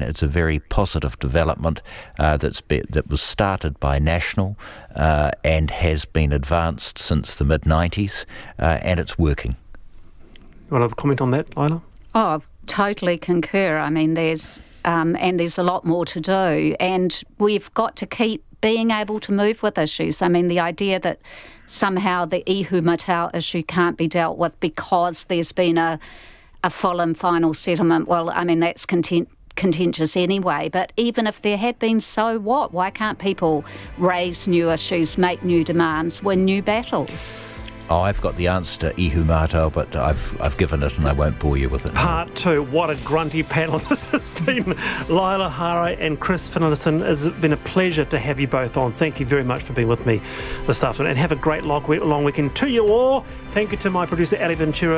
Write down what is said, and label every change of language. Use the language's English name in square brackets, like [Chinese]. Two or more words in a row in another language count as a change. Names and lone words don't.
[English] It's a very positive development that was started by National and has been advanced since the mid-90s, and it's working. You want to comment on that, Lila? Oh, totally concur. I mean, there's a lot more to do, and we've got to keep being able to move with issues. I mean, the idea that somehow the ihu mātao issue can't be dealt with because there's been a full and final settlement, well, I mean, that's contentious anyway. But even if there had been, so what? Why can't people raise new issues, make new demands, win new battles? Oh, I've got the answer to ihu mātao, but I've given it and I won't bore you with it. Part 2. What a grunty panel this has been. Lila Hare and Chris Finlayson, it's been a pleasure to have you both on. Thank you very much for being with me this afternoon, and have a great long weekend to you all. Thank you to my producer, Ali Ventura.